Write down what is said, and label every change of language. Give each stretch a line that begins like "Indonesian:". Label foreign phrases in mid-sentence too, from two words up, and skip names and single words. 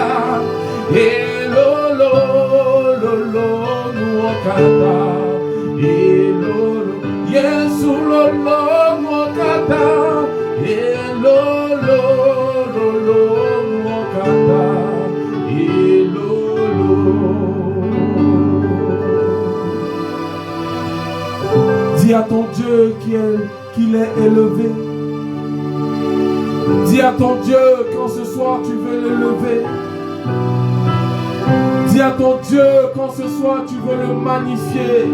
Ewe: Elolo, lolo, nuakata. Elolo, Yesu lolo, nuakata. Elolo, lolo, nuakata. Elolo.
French: Dis à ton Dieu qu'il est élevé. Dis à ton Dieu quand ce soir tu veux l'élever. Dis à ton Dieu quand ce soir tu veux le magnifier.